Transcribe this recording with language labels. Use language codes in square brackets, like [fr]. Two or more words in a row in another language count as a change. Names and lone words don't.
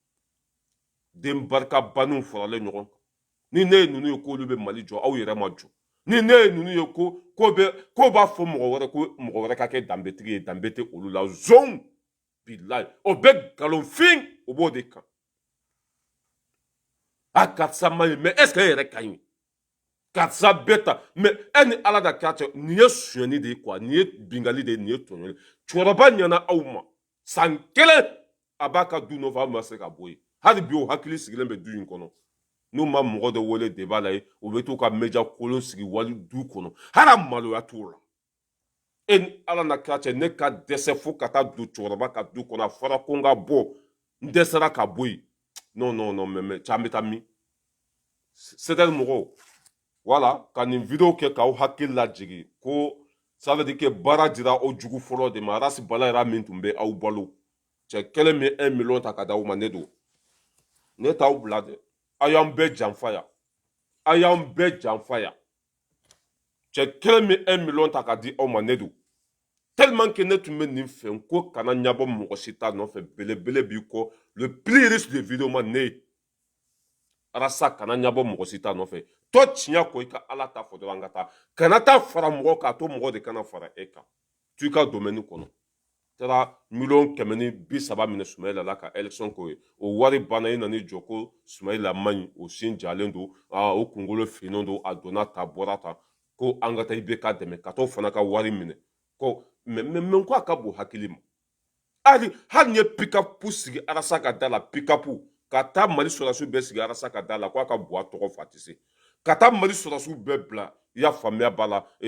[bm] den barika baninw faralen ɲɔgɔn kan ni ne ye ninnu ye k'olu bɛ Mali jɔ aw yɛrɛ ma jɔ ni ne ye ninnu ye ko b'a fɔ mɔgɔ wɛrɛ ko mɔgɔ wɛrɛ ka kɛ danbetigi ye danbe tɛ olu la zon bilayi o bɛ nkalonfin o b'o de kan a karisa man ɲi [fr] mais est ce [bm] que e yɛrɛ ka ɲi karisa bɛɛ ta mais e ni ala da k'a cɛ nin ye sonyani de ye quoi nin ye bingali de ye nin ye tɔɲɔli cɛkɔrɔba ɲɛna aw ma san 1 a b'a ka du nɔfɛ aw ma se ka bɔ yen hali bi o hakili sigilen bɛ du in kɔnɔ n'u ma mɔgɔ dɔ wele débat la ye u bɛ t'u ka média kolon sigi wali du kɔnɔ hali maloya t'o la e ni ala na k'a cɛ ne ka dɛsɛ fo ka taa don cɛkɔrɔba ka du kɔnɔ a fɔra ko n ka bɔ n dɛsɛra ka bɔ yen [fr] non non non mais [bm] cɛ an bɛ taa min c'est-à-dire mɔgɔw voilà ka nin video kɛ k'aw hakili lajigin ko [fr] ça veut dire que [bm] baara dira o jugu fɔlɔ de ma arasi balayira min tun bɛ aw balo cɛ kelen min 1 million ta ka d'aw ma ne don ne t'aw bila dɛ a y'an bɛɛ janfa yan a y'an bɛɛ janfa yan cɛ kelen min 1 million ta ka di aw ma ne don [fr] tellement que [bm] ne tun bɛ nin fɛ ko kana ɲabɔ mɔgɔ si ta nɔfɛ belebele b'i kɔ [fr] le plus riche de vidéo [bm] ma ne ye arasa kana ɲabɔ mɔgɔ si ta nɔfɛ tɔ tiɲɛ ko i ka ala ta fɔ dɔrɔn an ka taa kana taa fara mɔgɔ kan to mɔgɔ de kana fara e kan tu i ka domaine kɔnɔ taara 130 minɛ Sumayila la ka élection k'o ye o wari banna i nan'i jɔ ko Sumayila man ɲi o sin jalen don o kunkolo finnen don a donna ta bɔra ta ko an ka taa IBK dɛmɛ ka t'o fana ka wari minɛ ko mais ko a ka bon hakili ma hali n'i ye pick-up sigi arasa ka da la pick-up ka taa mali sɔrɔdasiw bɛɛ sigi arasa ka da la k'a ka bɔ a tɔgɔ fa tɛ se ka taa mali sɔrɔdasiw bɛɛ bila i y'a faamuya b'a la